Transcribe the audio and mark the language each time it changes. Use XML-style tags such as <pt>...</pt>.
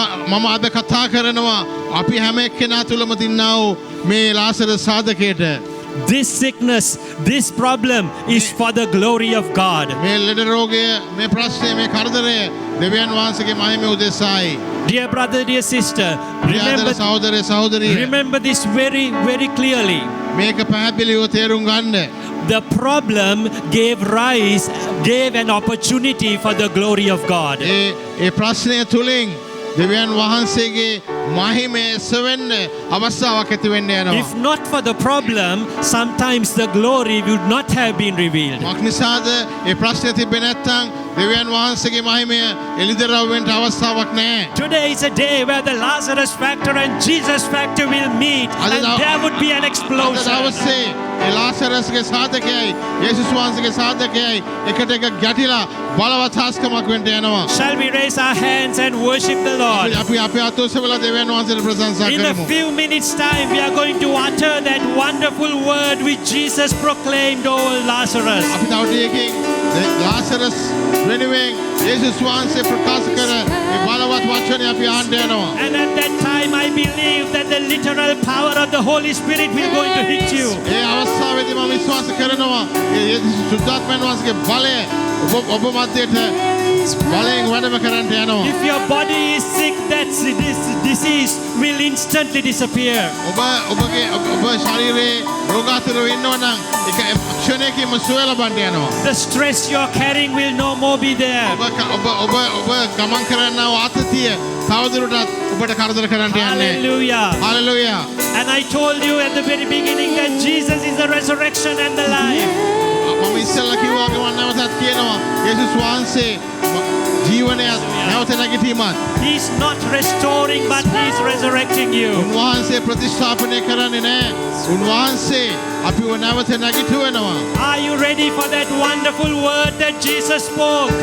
<si>මම අද කතා කරනවා අපි හැම එක්කෙනා තුළම තින්නා වූ මේ Lazarus සාධකයට.</si> <en>This sickness, this problem is for the glory of God.</en> <si>මේ ලෙඩ රෝගය මේ ප්‍රශ්නය මේ කරදරය දෙවියන් වහන්සේගේ මහිමය උදෙසායි.</si> <en>Dear brother, dear sister,</en> <si>සහෝදරය සහෝදරිය</si> <en>remember this very, very clearly.</en> <si>මේක පැහැදිලිව තේරුම් ගන්න.</si> <en>The problem gave an opportunity for the glory of God.</en> <si>ඒ ප්‍රශ්නය තුලින් දෙවියන් වහන්සේගේ මහිමය සෙවෙන්න අවස්ථාවක් ඇති වෙන්න යනවා.</si> <en>If not for the problem, sometimes the glory would not have been revealed.</en> <si>මක් නිසාද ඒ ප්‍රශ්නේ තිබෙන්නේ නැත්නම් දෙවියන් වහන්සේගේ මහිමය එළිදරව් වෙන්න අවස්ථාවක් නැහැ.</si> <en>Today is a day where the Lazarus factor and Jesus factor will meet, and there would be an explosion.</en> <si>ඒ ලාසරස්ගේ සාධකයයි යේසුස් වහන්සේගේ සාධකයයි එකට එක ගැටිලා බලවත් හාස්කමක් වෙන්න යනවා.</si> <en>Shall we raise our hands and worship the Lord?</en> <si>අපි අපේ අත ඔසවලා දෙවියන් වහන්සේට ප්‍රශංසා</si> <en>In a</en> <si>කරමු.</si> <en>few minutes time we are going to utter that wonderful word which Jesus proclaimed over Lazarus.</en> <si>අපි තව ටිකකින් ලාසරස් වෙනුවෙන් යේසුස් වහන්සේ ප්‍රකාශ කර ඒ බලවත් වචනය අපි අහන්න යනවා.</si> <en>And at that time I believe that the literal power of the Holy Spirit will going to hit you.</en> <si>ඒ අවස්ථාවේදී මම විශ්වාස කරනවා ඒ යේසුස් සුද්ධාත්මයන් වහන්සේගේ බලය ඔබ මැදට බලයෙන් වැඩම කරන්න යනවා.</si> <en>If your body is sick, this disease will instantly disappear.</en> <si>ඔබගේ ශරීරයේ රෝගාතුරව ඉන්නවා නම් ඒක ක්ෂණයකින්ම සුවය ලබන්න යනවා.</si> <en>The stress you're carrying will no more be there.</en> <si>ඔබ ගමන් කරන්නා වූ ආතතිය තවදුරටත් ඔබට කරදර කරන්න යන්නේ. Hallelujah. Hallelujah.</si> <en>And I told you at the very beginning that Jesus is the resurrection and the life.</en> <si>මම ඉස්සෙල්ලා කිව්වා මම නැවතත් කියනවා යේසුස් වහන්සේ ජීවනයත් නැවත නැගිටීමත්.</si> <en>He's not restoring but he's resurrecting you.</en> <si>උන්වහන්සේ ප්‍රතිස්ථාපනය කරන්නේ නැහැ. උන්වහන්සේ අපිව නැවත නැගිටුවෙනවා.</si> <en>Are you ready for that wonderful word that Jesus spoke?</en>